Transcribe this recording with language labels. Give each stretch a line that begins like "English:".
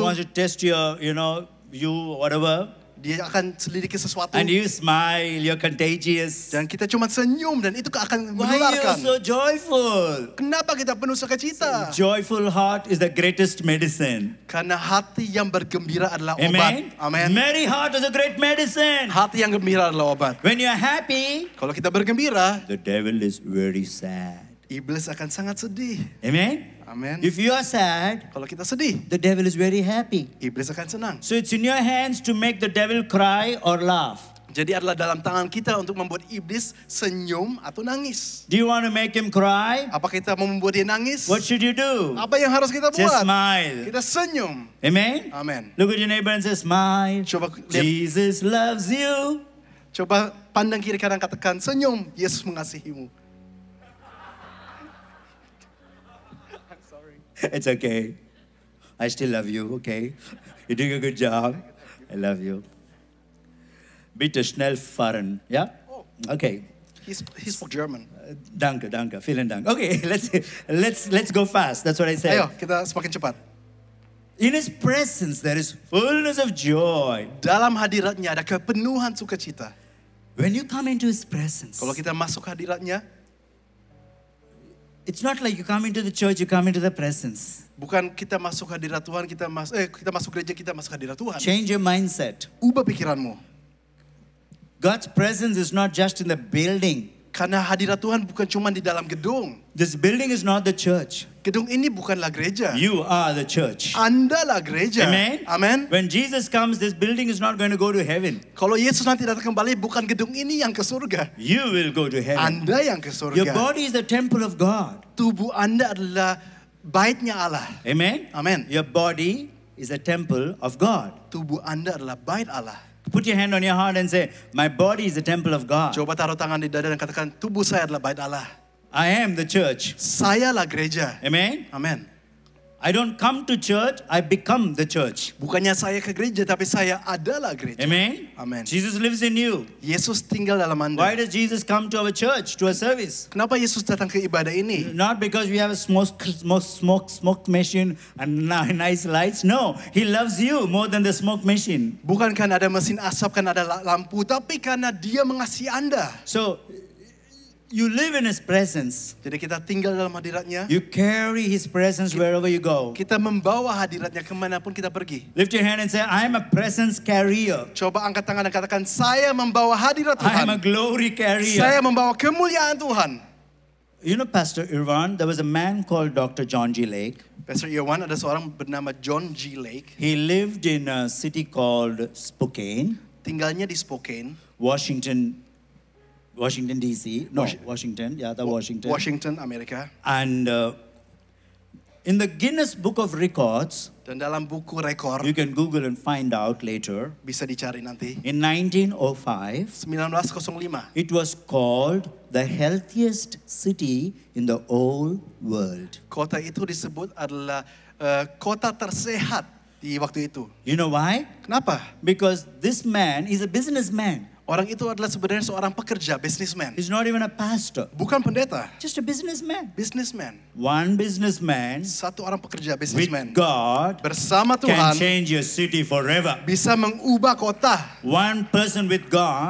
English: wants to test your, whatever.
Indonesian: Dia akan selidiki sesuatu.
English: And you smile, you're contagious.
Indonesian: Dan kita cuma senyum dan itu akan
English: Why are you
Indonesian: menularkan.
English: so joyful?
Indonesian: Kenapa kita penuh sukacita?
English: Joyful heart is the greatest medicine.
Indonesian: Karena hati yang bergembira adalah
English: Amen?
Indonesian: obat. Amen.
English: Merry heart is a great medicine.
Indonesian: Hati yang gembira adalah obat.
English: When you're happy,
Indonesian: Kalau kita bergembira,
English: the devil is very sad.
Indonesian: iblis akan sangat sedih.
English: Amen?
Indonesian: Amen.
English: If you are sad,
Indonesian: Kalau kita sedih,
English: the devil is very happy.
Indonesian: iblis akan senang.
English: So it's in your hands to make the devil cry or laugh.
Indonesian: Jadi adalah dalam tangan kita untuk membuat iblis senyum atau nangis.
English: Do you want to make him cry?
Indonesian: Apa kita mau membuat dia nangis?
English: What should you do?
Indonesian: Apa yang harus kita
English: Just
Indonesian: buat?
English: smile.
Indonesian: Kita senyum.
English: Amen?
Indonesian: Amen.
English: Look at your neighbor and say, smile.
Indonesian: Coba lihat,
English: Jesus loves you.
Indonesian: coba pandang kiri kanan, katakan senyum. Yesus mengasihimu.
English: It's okay. I still love you, okay? You're doing a good job. I love you.
German: Bitte schnell fahren, yeah?
English: Okay. He spoke German.
German: Danke. Vielen Dank.
English: Okay, let's go fast. That's what I said.
Indonesian: Ayo, kita semakin cepat.
English: In His presence there is fullness of joy.
Indonesian: Dalam hadiratnya ada kepenuhan sukacita.
English: When you come into His presence,
Indonesian: Kalau kita masuk hadiratnya,
English: it's not like you come into the church, you come into the presence.
Indonesian: bukan kita masuk hadirat Tuhan, kita masuk gereja, kita masuk hadirat Tuhan.
English: Change your mindset.
Indonesian: Ubah pikiranmu.
English: God's presence is not just in the building.
Indonesian: Karena hadirat Tuhan bukan cuma di dalam gedung.
English: This building is not the church.
Indonesian: Gedung ini bukanlah gereja.
English: You are the church.
Indonesian: Andalah gereja.
English: Amen.
Indonesian: Amen.
English: When Jesus comes, this building is not going to go to heaven.
Indonesian: Kalau Yesus nanti datang kembali, bukan gedung ini yang ke surga.
English: You will go to heaven.
Indonesian: Anda yang ke surga.
English: Your body is the temple of God.
Indonesian: Tubuh Anda adalah baitnya Allah.
English: Amen.
Indonesian: Amen.
English: Your body is a temple of God.
Indonesian: Tubuh Anda adalah bait Allah.
English: Put your hand on your heart and say, my body is the temple of God.
Indonesian: Coba taruh tangan di dada dan katakan, tubuh saya adalah bait Allah.
English: I am the church.
Indonesian: Sayalah gereja.
English: Amen.
Indonesian: Amen.
English: I don't come to church, I become the church.
Indonesian: Bukannya saya ke gereja, tapi saya adalah gereja.
English: Amen.
Indonesian: Amen.
English: Jesus lives in you.
Indonesian: Yesus tinggal dalam Anda.
English: Why does Jesus come to our church, to a service?
Indonesian: Kenapa Yesus datang ke ibadah ini?
English: Not because we have a smoke machine and nice lights. No, He loves you more than the smoke machine.
Indonesian: Bukan karena ada mesin asap, karena ada lampu, tapi karena Dia mengasihi Anda.
English: So, you live in His presence.
Indonesian: Jadi kita tinggal dalam hadiratnya.
English: You carry His presence wherever you go.
Indonesian: Kita membawa hadiratnya kemanapun kita pergi.
English: Lift your hand and say, I am a presence carrier.
Indonesian: Coba angkat tangan dan katakan, saya membawa hadirat
English: I am a glory carrier.
Indonesian: Saya membawa kemuliaan Tuhan.
English: You know, Pastor Irwan, there was a man called Dr. John G. Lake.
Indonesian: Pastor Irwan, ada seorang bernama John G. Lake.
English: He lived in a city called Spokane,
Indonesian: Tinggalnya di Spokane,
English: Washington D.C. No, Washington. Yeah, Washington.
Indonesian: Washington, Amerika.
English: And in the Guinness Book of Records,
Indonesian: Dan dalam buku rekor,
English: you can Google and find out later,
Indonesian: bisa dicari nanti.
English: in 1905,
Indonesian: 1905.
English: it was called the healthiest city in the whole world.
Indonesian: Kota itu disebut adalah kota tersehat di waktu itu.
English: You know why?
Indonesian: Kenapa?
English: Because this man is a businessman.
Indonesian: Orang itu adalah sebenarnya seorang pekerja, businessman.
English: He's not even a pastor,
Indonesian: Bukan pendeta,
English: just a businessman.
Indonesian: businessman.
English: One businessman
Indonesian: Satu orang pekerja,
English: with
Indonesian: businessman.
English: God
Indonesian: Bersama
English: can
Indonesian: Tuhan
English: change your city forever.
Indonesian: bisa mengubah kota.
English: One person with God,